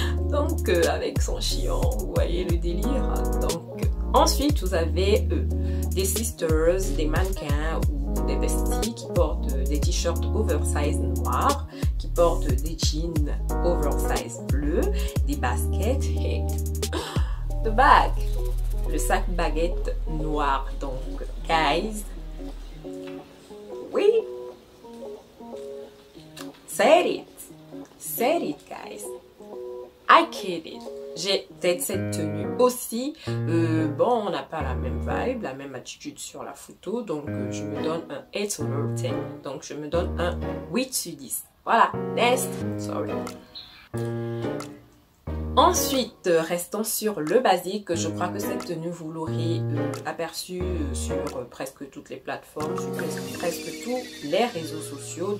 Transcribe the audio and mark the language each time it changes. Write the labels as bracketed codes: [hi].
[fr] Donc avec son chignon, vous voyez le délire. Donc ensuite vous avez des sisters, des mannequins ou des besties qui portent des t-shirts oversize noirs, qui portent des jeans oversize bleus, des baskets et [en] the bag, [fr] le sac baguette noir. [en] Donc guys, oui, said it guys, I killed it. [fr] J'ai peut-être cette tenue aussi. Bon, on n'a pas la même vibe, la même attitude sur la photo. Donc, je me donne un 8/10. Donc, je me donne un 8/10. Voilà, next. [en] Sorry. [fr] Ensuite, restons sur le basique. Je crois que cette tenue, vous l'aurez aperçue sur presque toutes les plateformes, sur presque tous les réseaux sociaux.